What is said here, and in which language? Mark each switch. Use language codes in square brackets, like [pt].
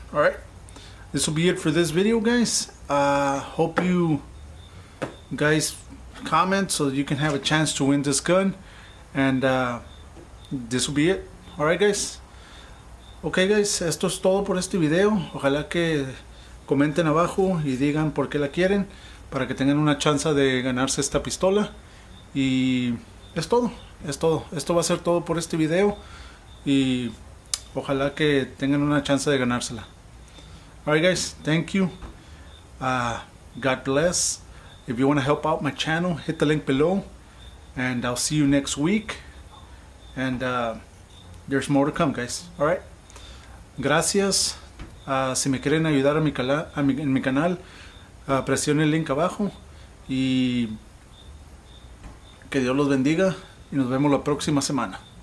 [en] Alright, this will be it for this video, guys. Hope you guys comment so you can have a chance to win this gun, and this will be it. Alright guys. Ok guys, [es] esto es todo por este video. Ojalá que comenten abajo y digan por qué la quieren para que tengan una chance de ganarse esta pistola. Y es todo. Esto va a ser todo por este video y ojalá que tengan una chance de ganársela. [en] Alright guys, thank you. God bless. If you want to help out my channel, hit the link below and I'll see you next week. And there's more to come, guys. Alright. [es] Gracias. Si me quieren ayudar en mi canal, presionen el link abajo y que Dios los bendiga y nos vemos la próxima semana.